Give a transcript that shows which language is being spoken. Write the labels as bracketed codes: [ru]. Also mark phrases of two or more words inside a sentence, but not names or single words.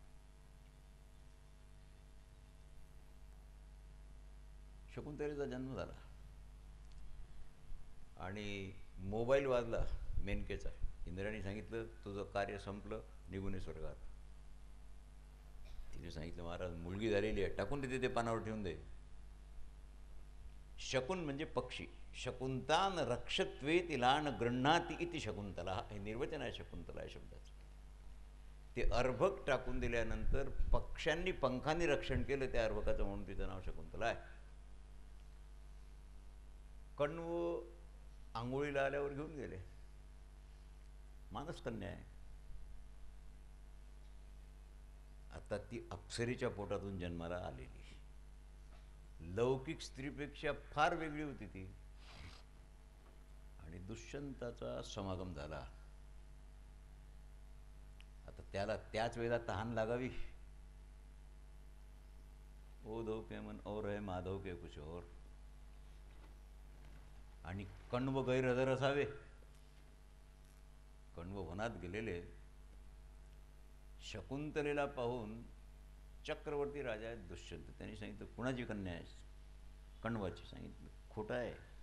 [mr] शकुंतलेचा जन्म झाला आणि मोबाईल वाजला मेनकेचा. इंद्राने सांगितलं तुझं कार्य संपलं, निघून स्वर्गात. तिने सांगितलं महाराज मुलगी झालेली आहे, टाकून देते ते पानावर ठेवून दे. शकुन म्हणजे पक्षी. [sa] शकुंतान रक्षत्वे तिलान गृह्णाती इति शकुंतला, [mr] हे निर्वचन आहे शकुंतला या शब्दाचं. ते अर्भक टाकून दिल्यानंतर पक्ष्यांनी पंखांनी रक्षण केलं त्या अर्भकाचं, म्हणून तिचं नाव शकुंतला आहे. कण्व आंघोळीला आल्यावर घेऊन गेले. मानसकन्या आहे. आता ती अप्सरेच्या पोटातून जन्माला आलेली. लौकिक स्त्रीपेक्षा फार वेगळी होती ती. आणि दुष्यंताचा समागम झाला. आता त्याला त्याच वेळेला तहान लागावी. [hi] उद्धव के मन और है माधव के कुछ और. [mr] आणि कण्व गैरहजर असावे. कण्व वनात गेलेले शकुंतलेला पाहून चक्रवर्ती राजा आहेत दुष्यंत, त्यांनी सांगितलं कुणाची कन्या आहे? कण्वाची. सांगितलं खोटं आहे.